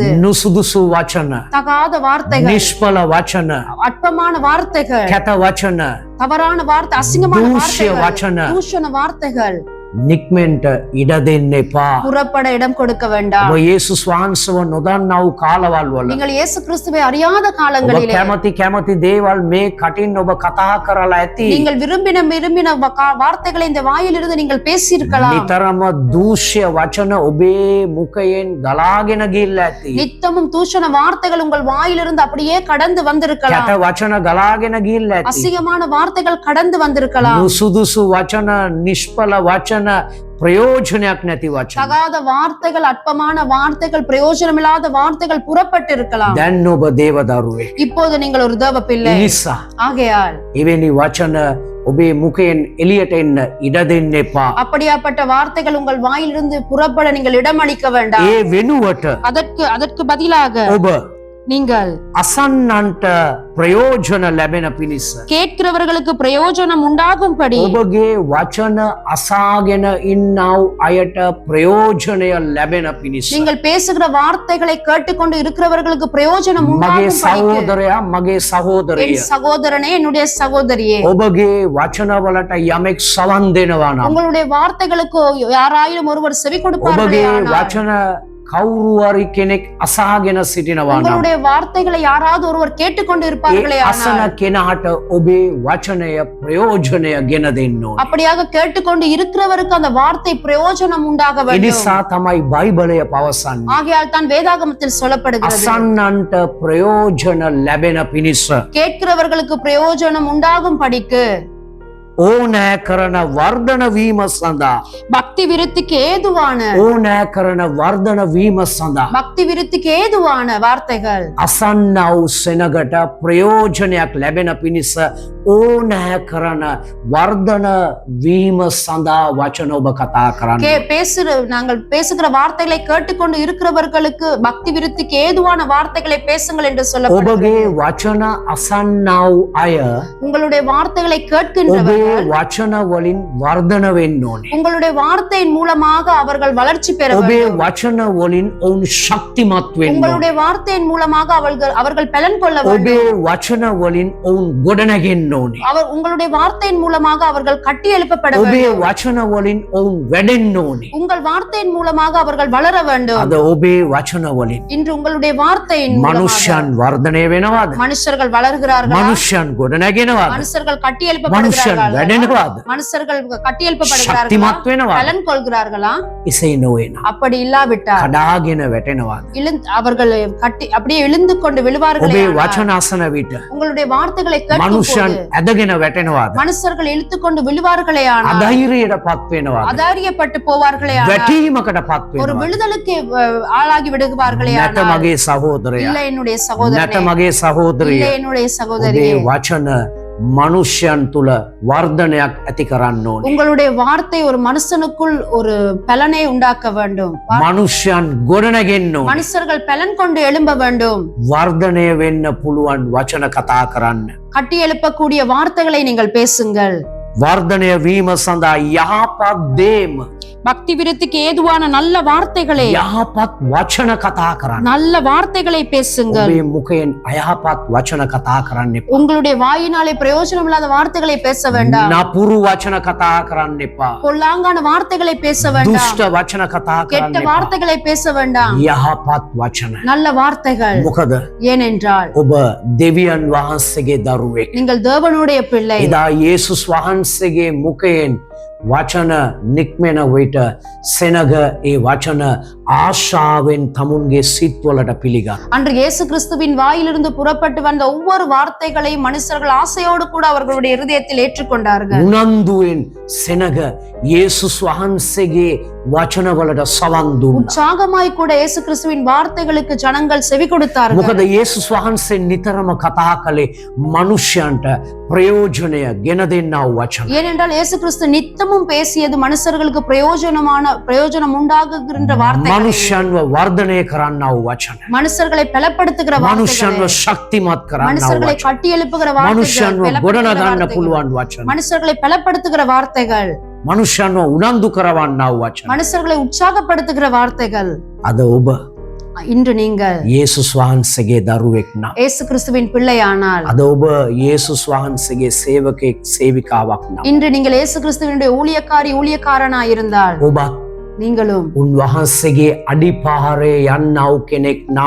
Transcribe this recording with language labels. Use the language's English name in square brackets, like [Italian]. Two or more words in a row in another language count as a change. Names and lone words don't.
[Sinhala] නුසුදුසු වචන [Tamil] தகாத வார்த்தைகள், [Sinhala] නිෂ්ඵල වචන [Tamil] அற்பமான வார்த்தைகள், [Sinhala] කැත වචන [Tamil] தவறான வார்த்தை, அசிங்கமான [Sinhala] දූෂ්‍ය [Tamil] வார்த்தைகள், [Sinhala] වචන [Tamil] தூஷண வார்த்தைகள் [Sinhala] නික්මෙන්ට ඉඩ දෙන්න එපා. [Tamil] புறப்பட இடம் கொடுக்க வேண்டாம். [Sinhala] ඔබ යේසුස් වහන්සේව නොදන්නා වූ කාලවල් වල [Tamil] நீங்கள் இயேசு கிறிஸ்துவை அறியாத [Sinhala] ඔබ [Tamil] காலங்களிலே [Sinhala] කැමති දේවල් මේ කටින් ඔබ කතා කරලා ඇති. [Tamil] நீங்கள் விரும்பின வார்த்தைகளை இந்த வாயிலிருந்து நீங்கள் பேசியிருக்கலாம். [Sinhala] නිතරම දූෂ්‍ය වචන ඔබේ මුඛයෙන් ගලාගෙන ගිහිල්ලා ඇති. [Tamil] நித்தமும் தூஷண வார்த்தைகள் உங்கள் வாயிலிருந்து அப்படியே கடந்து வந்திருக்கலாம். [Sinhala] කැත වචන ගලාගෙන ගිහිල්ලා ඇති. [Tamil] அசிங்கமான வார்த்தைகள் கடந்து வந்திருக்கலாம். [Sinhala] නුසුදුසු වචන නිෂ්ඵල වචන වචන ප්‍රයෝජනයක් නැති වචන. [Tamil] தகாத வார்த்தைகள், அற்பமான வார்த்தைகள், பிரயோஜனமில்லாத வார்த்தைகள் புறப்பட்டு இருக்கலாம். [Sinhala] දැන් ඔබ දේවදරුවෙක්. [Tamil] இப்போது நீங்கள் ஒரு தேவ பிள்ளை. [Sinhala] නිසා [Tamil] ஆகையால் [Sinhala] එවැනි වචන ඔබේ මුඛයෙන් එළියට එන්න ඉඩ දෙන්න එපා. [Tamil] அப்படியாப்பட்ட வார்த்தைகள் உங்கள் வாயிலிருந்து புறப்பட நீங்கள் இடமளிக்க வேண்டாம். [Sinhala] ඒ වෙනුවට [Tamil] அதற்கு பதிலாக [Sinhala] ඔබ [Tamil] நீங்கள் [Sinhala] අසන්නන්ට ප්‍රයෝජන ලැබෙන පිණිස [Tamil] கேட்கிறவர்களுக்கு பிரயோஜனம் உண்டாகும்படி [Sinhala] ඔබගේ වචන අසාගෙන ඉන්නව අයට ප්‍රයෝජනය ලැබෙන පිණිස [Tamil] நீங்கள் பேசுகிற வார்த்தைகளை கேட்டுக்கொண்டு இருக்கிறவர்களுக்கு பிரயோஜனம் [Sinhala] මගේ [Tamil] உண்டாகும்படி [Sinhala] සහෝදරයා මගේ සහෝදරිය [Tamil] என் சகோதரனே, என்னுடைய சகோதரியே, [Sinhala] ඔබගේ වචනවලට යමෙක් සවන් දෙනවා නම් [Tamil] உங்களுடைய வார்த்தைகளுக்கு யாராயிலும் ஒருவர் செவி [Sinhala] ඔබගේ [Tamil] கொடுப்பார்களே ஆனால், [Sinhala] වචන කවුරු හරි කෙනෙක් අසාගෙන සිටිනවා නම් [Tamil] உங்களுடைய வார்த்தைகளை யாராவது ஒருவர் கேட்டுக்கொண்டு [Sinhala] ඒ [Tamil] இருப்பார்களே [Sinhala] අසන [Tamil] ஆனால், [Sinhala] කෙනාට ඔබේ වචනය ප්‍රයෝජනය ගෙන දෙන්න ඕනේ. [Tamil] அப்படியாக கேட்டுக்கொண்டு இருக்கிறவருக்கு அந்த வார்த்தை பிரயோஜனம் உண்டாக [Sinhala] ඒ [Tamil] வேண்டும். [Sinhala] නිසා තමයි බයිබලය පවසන්නේ. [Tamil] ஆகையால் தான் வேதாகமத்தில் சொல்லப்படுகிறது, [Sinhala] අසන්නන්ට ප්‍රයෝජන ලැබෙන පිණිස [Tamil] கேட்கிறவர்களுக்கு பிரயோஜனம் உண்டாகும் படிக்கு [Sinhala] ඕනෑ කරන වර්ධන වීම සඳහා [Tamil] பக்தி விருத்திக்கு ஏதுவான [Sinhala] ඕනෑ කරන වර්ධන වීම සඳහා [Tamil] பக்தி விருத்திக்கு ஏதுவான வார்த்தைகள் [Sinhala] අසන්නව් සෙනගට ප්‍රයෝජනයක් ලැබෙන පිණිස ඕනෑ කරන වර්ධන වීම සඳහා වචන ඔබ කතා කරන්න. [Tamil] நாங்கள் பேசுகிற வார்த்தைகளை கேட்டுக்கொண்டு இருக்கிறவர்களுக்கு பக்தி விருத்திக்கு ஏதுவான வார்த்தைகளை பேசுங்கள் என்று சொல்லப்படுகிறது. [Sinhala] ඔබගේ වචන අසන්නව් අය [Tamil] உங்களுடைய வார்த்தைகளை [Sinhala] ඔබේ [Tamil] கேட்கின்றவர்கள் [Sinhala] වචන වලින් වර්ධන වෙන්න ඕනේ. [Tamil] உங்களுடைய வார்த்தையின் மூலமாக அவர்கள் வளர்ச்சி பெற [Sinhala] ඔබේ [Tamil] வேண்டும். [Sinhala] වචන වලින් ඔවුන් ශක්තිමත් වෙන්න ඕනේ. [Tamil] உங்களுடைய வார்த்தையின் மூலமாக அவர்கள் பலன் கொள்ள வேண்டும். [Sinhala] ඔබේ වචන වලින් ඔවුන් ගොඩනැගෙන්න ඕනේ. [Tamil] உங்களுடைய வார்த்தையின் மூலமாக அவர்கள் கட்டி எழுப்பப்பட [Sinhala] ඔබේ [Tamil] வேண்டும். [Sinhala] වචන වලින් ඔවුන් වැඩෙන්න ඕනේ. [Tamil] உங்கள் வார்த்தையின் மூலமாக அவர்கள் வளர வேண்டும். [Sinhala] අද ඔබේ වචන වලින් [Tamil] இன்று உங்களுடைய வார்த்தையின் மூலமாக [Sinhala] මනුෂ්‍යයන් වර්ධනය වෙනවාද? [Tamil] மனுஷர்கள் வளர்கிறார்களா? [Sinhala] මනුෂ්‍යයන් ගොඩනැගෙනවාද? [Tamil] மனுஷர்கள் கட்டி [Sinhala] මනුෂ්‍යයන් [Tamil] எழுப்பப்படுகிறார்களா? [Sinhala] වැඩෙනවාද? [Tamil] மனுஷர்கள் கட்டி எழுப்பப்படுகிறார்களா? [Sinhala] ශක්තිමත් වෙනවාද? [Tamil] பலன் கொள்கிறார்களா? [Sinhala] එසේ නොවේනම් [Tamil] அப்படி இல்லாவிட்டால் [Sinhala] කඩාගෙන වැටෙනවාද? [Tamil] அவர்கள் கட்டி அப்படியே எழுந்து கொண்டு விழுவார்களே [Sinhala] ඔබේ [Tamil] ஆனால், [Sinhala] වචන අසන විට [Tamil] உங்களுடைய வார்த்தைகளை கேட்கும் [Sinhala] මනුෂ්‍යයන් [Tamil] போது [Sinhala] ඇදගෙන වැටෙනවාද? [Tamil] மனுஷர்கள் இழுத்து கொண்டு விழுவார்களே ஆனால், [Sinhala] අධෛර්යයටපත් වෙනවාද? [Tamil] அதாரியப்பட்டு போவார்களே ஆனால், [Sinhala] වැටීමකටපත් [Tamil] ஒரு [Sinhala] වෙනවාද? [Tamil] விடுதலுக்கு ஆளாகி விடுவார்களே [Sinhala] නැත [Tamil] ஆனால், [Sinhala] මගේ සහෝදරයා, [Tamil] இல்ல என்னுடைய [Sinhala] නැත [Tamil] சகோதரனே, [Sinhala] මගේ සහෝදරිය, [Tamil] இல்ல என்னுடைய [Sinhala] ඔබේ [Tamil] சகோதரியே, [Sinhala] වචන මනුෂ්‍යයන් තුල වර්ධනයක් ඇති කරන්න ඕනේ. [Tamil] உங்களுடைய வார்த்தை ஒரு மனுஷனுக்குள் ஒரு பலனை உண்டாக்க வேண்டும். [Sinhala] මනුෂ්‍යයන් ගොඩනගෙන්න ඕනේ. [Tamil] மனுஷர்கள் பலன் கொண்டு எழும்ப வேண்டும். [Sinhala] වර්ධනය වෙන්න පුළුවන් වචන කතා කරන්න. [Tamil] கட்டி எழுப்பக்கூடிய வார்த்தைகளை நீங்கள் பேசுங்கள். [Sinhala] වර්ධනය වීම සඳහා යහපත් දේම, [Tamil] பக்தி விருத்திக்கு ஏதுவான நல்ல வார்த்தைகளை, [Sinhala] යහපත් වචන කතා කරන්න. [Tamil] நல்ல வார்த்தைகளை பேசுங்கள். [Sinhala] ඔබේ මුඛයෙන් අයහපත් වචන කතා කරන්න එපා. [Tamil] உங்களுடைய வாயினாலே பிரயோஜனம் இல்லாத வார்த்தைகளை பேச வேண்டாம். [Sinhala] නපුරු වචන කතා කරන්න එපා. [Tamil] பொல்லாங்கான வார்த்தைகளை பேச வேண்டாம். [Sinhala] දුෂ්ට වචන කතා [Tamil] கெட்ட [Sinhala] කරන්න එපා. [Tamil] வார்த்தைகளை பேச வேண்டாம். [Sinhala] යහපත් වචන. [Tamil] நல்ல வார்த்தைகள். [Sinhala] මොකද [Tamil] ஏனென்றால் [Sinhala] ඔබ දෙවියන් වහන්සේගේ දරුවෙක්. [Tamil] நீங்கள் தேவனுடைய பிள்ளை. [Sinhala] එදා යේසුස් වහන්සේගේ මුඛයෙන් වචන නික්මෙන විට සෙනග ඒ වචන ආශාවෙන් තමුන්ගේ සිත්වලට පිළිගත්. [Tamil] அன்று இயேசு கிறிஸ்துவின் வாயிலிருந்து புறப்பட்டு வந்த ஒவ்வொரு வார்த்தைகளையும் மனுஷர்கள் ஆசையோடு கூட அவர்களுடைய இருதயத்தில் ஏற்றுக்கொண்டார்கள். [Sinhala] උනන්දුවෙන් සෙනග යේසුස් වහන්සේගේ වචනවලට සවන් දුන්නා. [Tamil] உற்சாகமாய் கூட இயேசு கிறிஸ்துவின் வார்த்தைகளுக்கு ஜனங்கள் செவி கொடுத்தார்கள். [Sinhala] මොකද යේසුස් වහන්සේ නිතරම කතා කළේ මනුෂ්‍යයන්ට ප්‍රයෝජනය ගෙන දෙන්නා වූ වචන. [Tamil] ஏனென்றால் இயேசு கிறிஸ்து நித்தமும் பேசியது மனுஷர்களுக்கு பிரயோஜனம் உண்டாகுகின்ற வார்த்தைகள், [Sinhala] මනුෂ්‍යයන්ව වර්ධනය කරන්නා වූ වචන. [Tamil] மனுஷர்களை பலப்படுத்துகிற [Sinhala] මනුෂ්‍යයන්ව [Tamil] வார்த்தைகள், [Sinhala] ශක්තිමත් කරන්නා වූ [Tamil] மனுஷர்களை [Sinhala] වචන. [Tamil] கட்டி எழுப்புகிற வார்த்தைகள், [Sinhala] මනුෂ්‍යයන්ව [Tamil] பலப்படுத்துகிற [Sinhala] ගොඩනගන්න [Tamil] வார்த்தைகள், [Sinhala] පුළුවන් වචන. [Tamil] மனுஷர்களை பலப்படுத்துகிற வார்த்தைகள், [Sinhala] මනුෂ්‍යයන්ව උනන්දු කරවන්නා වූ වචන. [Tamil] மனுஷர்களை உற்சாகப்படுத்துகிற வார்த்தைகள். [Sinhala] අද ඔබ [Tamil] இன்று நீங்கள் [Sinhala] යේසුස් වහන්සේගේ දරුවෙක් නම්, [Tamil] இயேசு கிறிஸ்துவின் பிள்ளையானால், [Sinhala] අද ඔබ යේසුස් වහන්සේගේ සේවකෙක් සේවිකාවක් නම්, [Tamil] இன்று நீங்கள் இயேசு கிறிஸ்துவினுடைய ஊழியக்காரனாய் இருந்தால், [Sinhala] ඔබත් [Tamil] நீங்களும் [Sinhala] උන්වහන්සේගේ අඩිපාරේ යන්නව කෙනෙක් නම්,